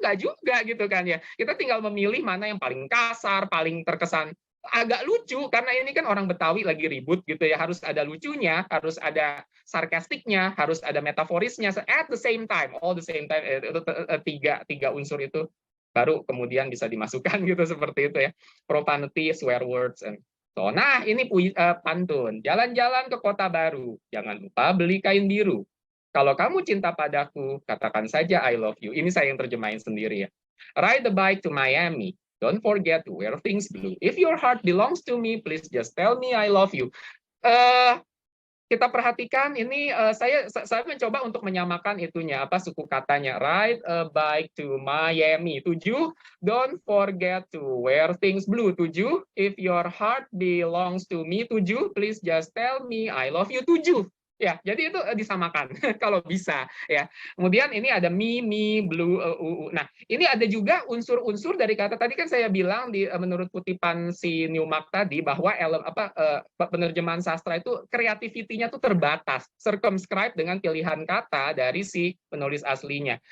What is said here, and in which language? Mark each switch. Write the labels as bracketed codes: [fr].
[id] Nggak juga gitu kan ya. Kita tinggal memilih mana yang paling kasar, paling terkesan agak lucu, karena ini kan orang Betawi lagi ribut gitu ya, harus ada lucunya, harus ada sarkastiknya, harus ada metaforisnya [en] at the same time, all the same time. [id] Itu tiga unsur itu baru kemudian bisa dimasukkan gitu, seperti itu ya. [en] Profanity, swear words, and so. [id] Nah, ini pantun. Jalan-jalan ke kota baru, jangan lupa beli kain biru. Kalau kamu cinta padaku, katakan saja [en] I love you. [id] Ini saya yang terjemahin sendiri ya. [en] Ride the bike to Miami. Don't forget to wear things blue. If your heart belongs to me, please just tell me I love you. [id] Kita perhatikan ini, saya mencoba untuk menyamakan itunya, apa suku katanya. [en] Ride a bike to Miami. 7, don't forget to wear things blue. 7, if your heart belongs to me. 7, please just tell me I love you. 7. [id] Ya, jadi itu disamakan kalau bisa ya. Kemudian ini ada me, blue, Nah, ini ada juga unsur-unsur dari kata tadi kan saya bilang menurut kutipan si Newmark tadi bahwa penerjemahan sastra itu kreativitinya tuh terbatas, circumscribed dengan pilihan kata dari si penulis aslinya.